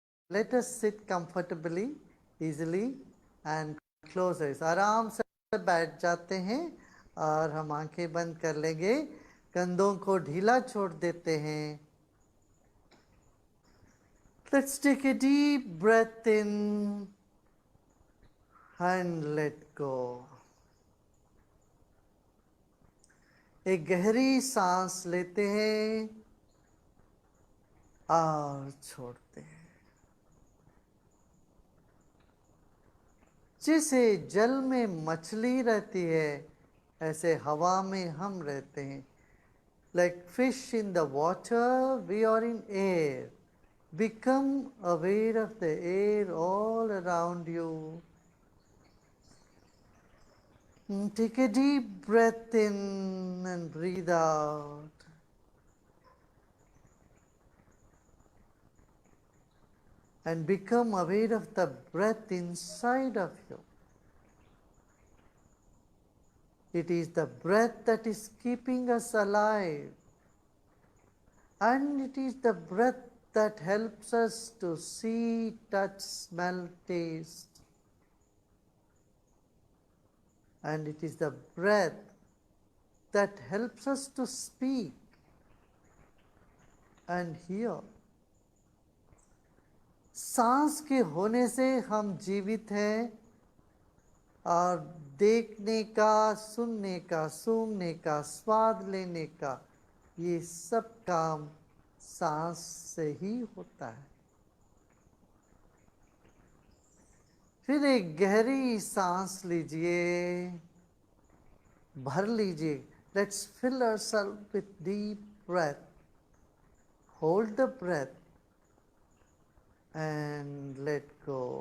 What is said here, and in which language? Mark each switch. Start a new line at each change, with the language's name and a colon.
English: Let us sit comfortably, easily and close eyes.
Hindi: आराम से बैठ जाते हैं और हम आंखें बंद कर लेंगे, कंधों को ढीला छोड़ देते हैं।
English: Let's take a deep breath in and let go.
Hindi: एक गहरी सांस लेते हैं और छोड़ते हैं। जैसे जल में मछली रहती है, ऐसे हवा में हम रहते हैं।
English: Like fish in the water, we are in air. Become aware of the air all around you. Take a deep breath in and breathe out. And become aware of the breath inside of you. It is the breath that is keeping us alive. And it is the breath that helps us to see, touch, smell, taste. And it is the breath that helps us to speak and hear.
Hindi: सांस के होने से हम जीवित हैं और देखने का, सुनने का, सूंघने का, स्वाद लेने का, ये सब काम सांस से ही होता है। फिर एक गहरी सांस लीजिए, भर लीजिए।
English: Let's fill ourselves with deep breath. Hold the breath and let go.